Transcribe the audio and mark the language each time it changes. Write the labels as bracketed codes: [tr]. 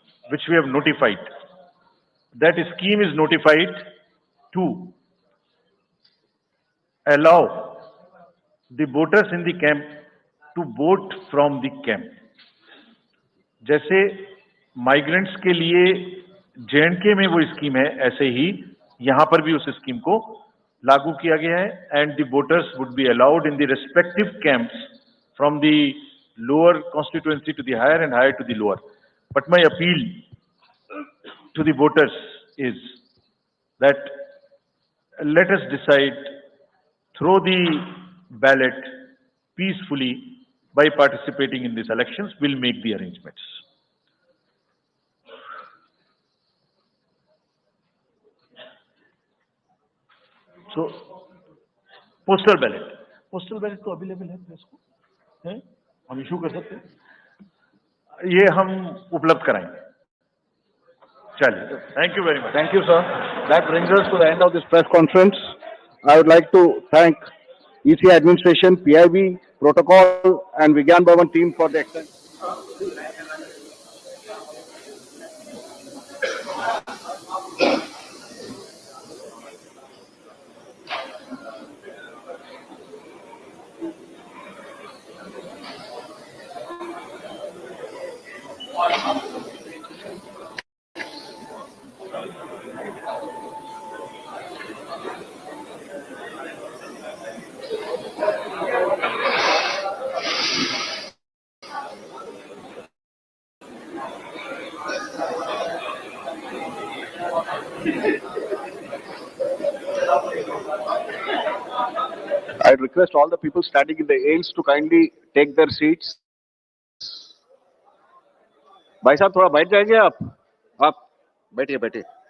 [en] Which we have notified. That scheme is notified to allow the voters in the camp to vote from the camp. [hi] जैसे migrants के लिए J&K में वो scheme है, ऐसे ही यहां पर भी उस स्कीम को लागू किया गया है, [en] and the voters would be allowed in the respective camps from the lower constituency to the higher and higher to the lower. But my appeal to the voters is that let us decide through the ballot peacefully by participating in these elections. We'll make the arrangements. [hi] So, postal ballot तो available है press को, हैं? हम issue कर सकते हैं, ये हम उपलब्ध कराएंगे. [en] चलिए, thank you very much. Thank you, sir. That brings us to the end of this press conference. I would like to thank ECI administration, PIB, protocol, and Vigyan Bhavan team for the excellent. I request all the people standing in the aisles to kindly take their seats. [hi] भाई साहब थोड़ा बैठ जाएंगे आप बैठिए बैठिए.